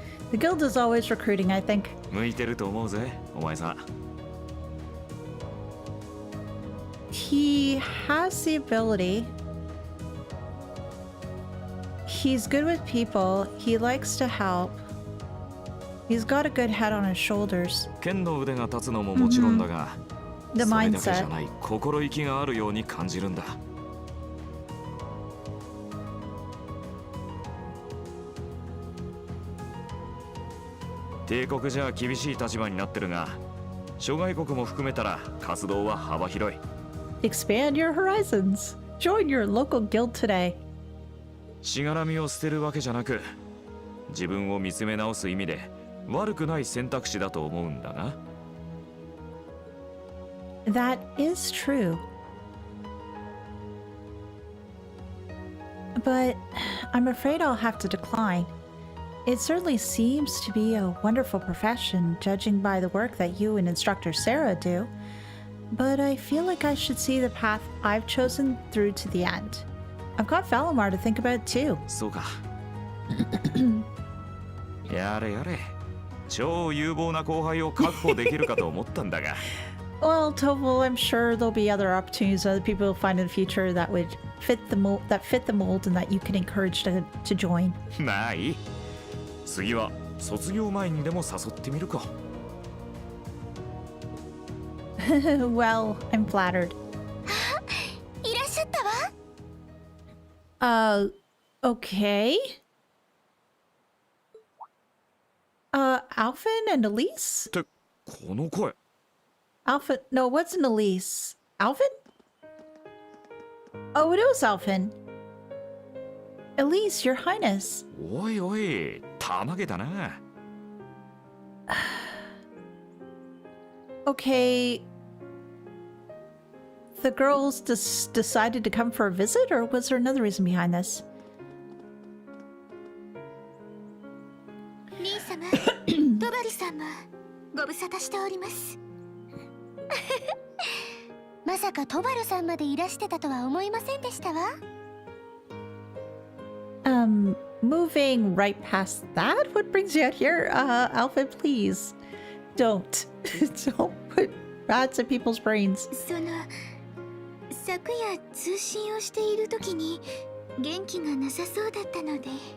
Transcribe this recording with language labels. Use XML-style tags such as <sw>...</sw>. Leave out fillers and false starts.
<en>The guild is always recruiting, I think.</en> <ja>向いてると思うぜ、お前さん。</ja> <en>He has the ability. He's good with people. He likes to help. He's got a good head on his shoulders.</en> <ja>剣の腕が立つのももちろんだが、</ja> <en>The</en> <ja>それだけじゃ</ja> <en>mindset.</en> <ja>ない心意気があるように感じるんだ。帝国じゃ厳しい立場になってるが、諸外国も含めたら活動は幅広い。</ja> <en>Expand your horizons. Join your local guild today. しがらみを捨てるわけじゃなく、自分を見つめ直す意味で悪くない選択肢だと思うんだが。 That is true. But I'm afraid I'll have to decline. It certainly seems to be a wonderful profession, judging by the work that you and instructor Sarah do. But I feel like I should see the path I've chosen through to the end. I've got Valimar to think about too.</en> <ja>そうか。やれやれ。超有望な後輩を確保できるかと思ったんだが。</ja> <en>Well, Toval, I'm sure there'll be other opportunities other people will find in the future that would fit the mold, and that you can encourage to join.</en> <ja>まあいい。次は卒業前にでも誘ってみるか。</ja> <en>Well, I'm flattered.</en> <ja>いらっしゃったわ。</ja> <en>Okay. Alphin and Elise?</en> <ja>ってこの声。</ja> <en>Alphin? No, what's an Elise? Alphin? Oh, it was Alphin. Elise, Your Highness.</en> <ja>おいおい、たまげたな。</ja> <en>Okay. The girls decided to come for a visit, or was there another reason behind this?</en> <ja>兄様、トバルさんもご無沙汰しております。まさかトバルさんまでいらしてたとは思いませんでしたわ。</ja> <en>Moving right past that, what brings you out here? Alpha, please. Don't. Don't put rats in people's brains.</en> <ja>昨夜通信をしている時に元気がなさそうだったので。</ja>